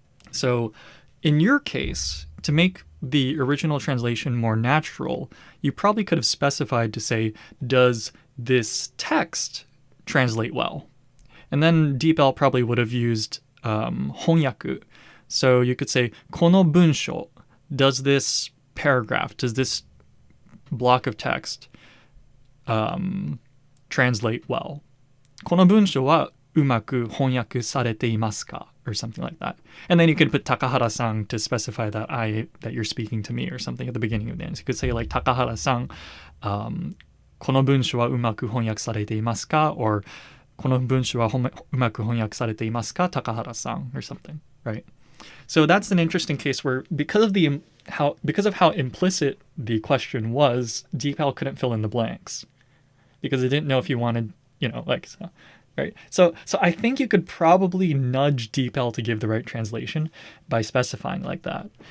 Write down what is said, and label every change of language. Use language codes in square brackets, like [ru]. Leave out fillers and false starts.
[en] So in your case, to make the original translation more natural, you probably could have specified to say, does this text translate well? And then DeepL probably would have used honyaku. So you could say, [ja] kono bunsho, [en] does this paragraph, does this block of text translate well? [ja] この文章はうまく翻訳されていますか? [en] Or something like that. And then you could put Takahara-san to specify that you're speaking to me or something at the beginning of the end. So you could say like Takahara-san, [ja] この文章はうまく翻訳されていますか? [en] Or [ja] この文章はうまく翻訳されていますか? [en] Takahara-san or something, right? So that's an interesting case where because of how implicit the question was, DeepL couldn't fill in the blanks because it didn't know if you wanted, so, right? So I think you could probably nudge DeepL to give the right translation by specifying like that.